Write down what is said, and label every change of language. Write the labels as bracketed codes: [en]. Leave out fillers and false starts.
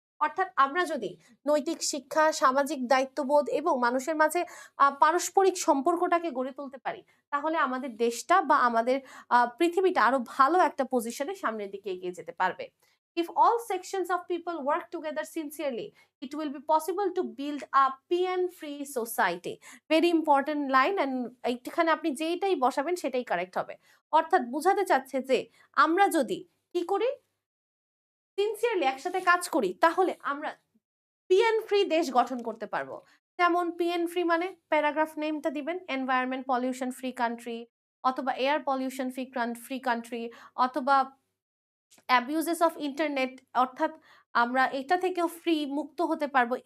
[bn] অর্থাৎ আমরা যদি নৈতিক শিক্ষা, সামাজিক দায়িত্ববোধ এবং মানুষের মাঝে পারস্পরিক সম্পর্কটাকে গড়ে তুলতে পারি, তাহলে আমাদের দেশটা বা আমাদের পৃথিবীটা আরো ভালো একটা পজিশনে সামনের দিকে এগিয়ে যেতে পারবে। [en] If all sections of people work together sincerely, it will be possible to build a PN-free society. Very important line, and [bn] এইখানে আপনি যেইটাই বসাবেন সেটাই কারেক্ট হবে। অর্থাৎ বুঝাতে চাচ্ছে যে আমরা যদি কি করি, সিনসিয়ারলি একসাথে কাজ করি, তাহলে আমরা পিএন ফ্রি দেশ গঠন করতে পারবো। যেমন পিএন ফ্রি মানে প্যারাগ্রাফ নেমটা দিবেন, এনভায়রনমেন্ট পলিউশন ফ্রি কান্ট্রি, অথবা এয়ার পলিউশন ফ্রি কান্ট্রি, অথবা অ্যাবিউজেস অফ ইন্টারনেট, অর্থাৎ আমরা এটা থেকেও ফ্রি মুক্ত হতে পারবো।